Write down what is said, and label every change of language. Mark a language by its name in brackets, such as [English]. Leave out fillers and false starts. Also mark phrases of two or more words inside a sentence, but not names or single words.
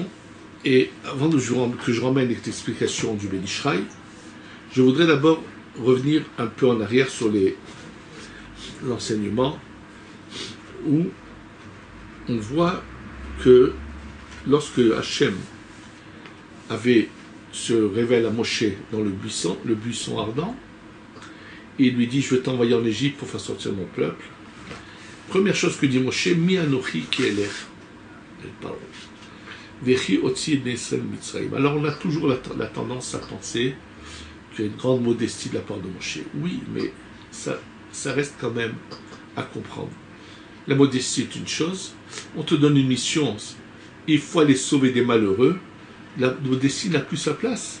[French] Et avant que je ramène l'explication du Ben Ishraï, je voudrais d'abord revenir un peu en arrière sur l'enseignement où on voit que lorsque Hachem se révèle à Moshe dans le buisson ardent, il lui dit, je vais t'envoyer en Égypte pour faire sortir mon peuple. Première chose que dit Moshe, [Hebrew] מי אנכי כי אלך. וכי אוציא בני ישראל ממצרים. [French] Alors on a toujours la tendance à penser qu'il y a une grande modestie de la part de Moshe. Oui, mais ça reste quand même à comprendre. La modestie est une chose, on te donne une mission, il faut aller sauver des malheureux, la modestie n'a plus sa place.